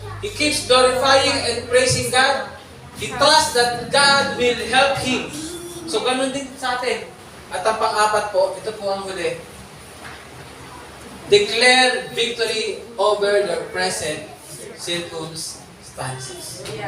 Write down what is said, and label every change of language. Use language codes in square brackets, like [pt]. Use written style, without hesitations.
[en] He keeps glorifying and praising God. He trusts that God will help him. [tl] So, ganun din sa atin. At ang pang-apat po, ito po ang huli. [en] Declare victory over the present circumstances.